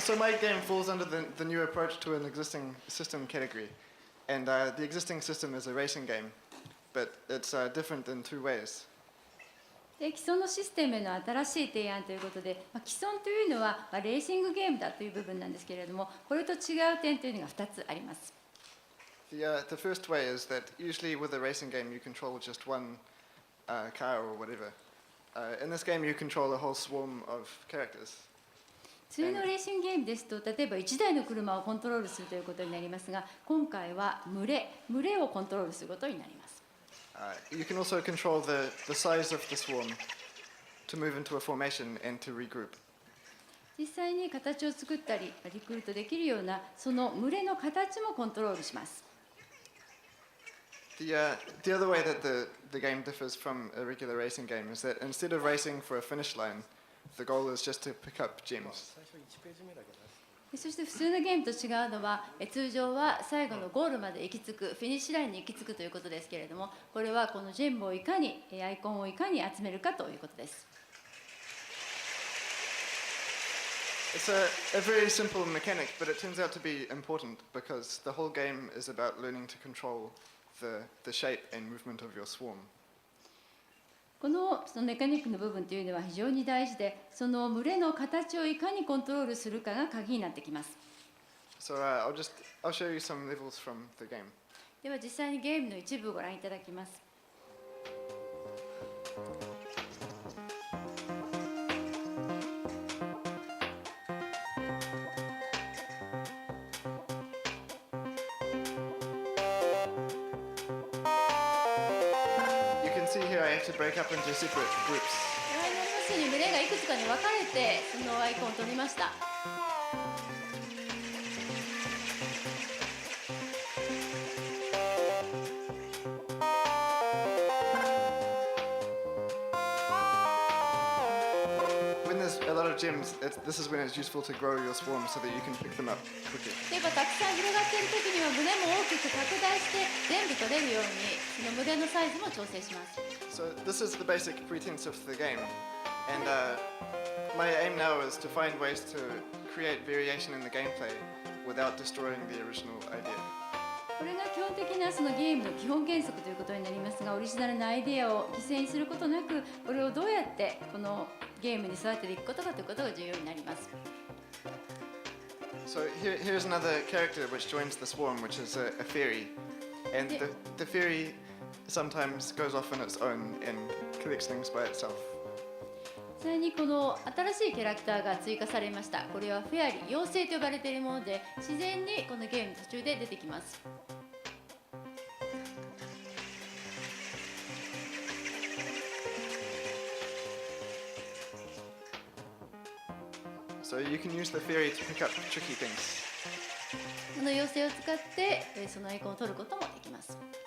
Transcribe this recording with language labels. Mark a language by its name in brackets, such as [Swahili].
[English] So my game falls under the new approach to an existing system category. And the existing system is a racing game, but it's different in two ways. [Japanese] で既存のシステムへの新しい提案ということで、既存というのはレーシングゲームだという部分なんですけれども、これと違う点というのが2つあります。 [English] The first way is that usually with a racing game you control just one car or whatever. In this game you control a whole swarm of characters. [Japanese] 普通のレーシングゲームですと、例えば1台の車をコントロールするということになりますが、今回は群れをコントロールすることになります。 [English] You can also control the size of the swarm to move into a formation and to regroup. [Japanese] 実際に形を作ったりリクルートできるようなその群れの形もコントロールします。 [English] The other way that the game differs from a regular racing game is that instead of racing for a finish line, the goal is just to pick up gems. [Japanese] そして普通のゲームと違うのは、通常は最後のゴールまで行き着く、フィニッシュラインに行き着くということですけれども、これはこのジェムをいかに、アイコンをいかに集めるかということです。 [English] It's a very simple mechanic, but it turns out to be important because the whole game is about learning to control the shape and movement of your swarm. [Japanese] そのメカニックの部分というのは非常に大事で、その群れの形をいかにコントロールするかが鍵になってきます。 [English] So I'll show you some levels from the game. [Japanese] では実際にゲームの一部をご覧いただきます。 [English] To break up into separate groups. [Japanese] ご覧になりますように群れがいくつかに分かれてそのアイコンを取りました。 [English] When there's a lot of gems, this is when it's useful to grow your swarm so that you can pick them up quickly. [Japanese] 例えばたくさん広がっている時には群れも大きく拡大して全部取れるようにその群れのサイズも調整します。 [English] So this is the basic pretense of the game, and my aim now is to find ways to create variation in the gameplay without destroying the original idea. [Japanese] これが基本的なそのゲームの基本原則ということになりますが、オリジナルなアイデアを犠牲にすることなく、これをどうやってこのゲームに育てていくことかということが重要になります。 [English] So here's another character which joins the swarm, which is a fairy, and the fairy sometimes goes off on its own and collects things by itself. [Japanese] 実際にこの新しいキャラクターが追加されました。これはフェアリー、妖精と呼ばれているもので、自然にこのゲームの途中で出てきます。 [English] So you can use the fairy to pick up tricky things. [Japanese] この妖精を使ってそのアイコンを取ることもできます。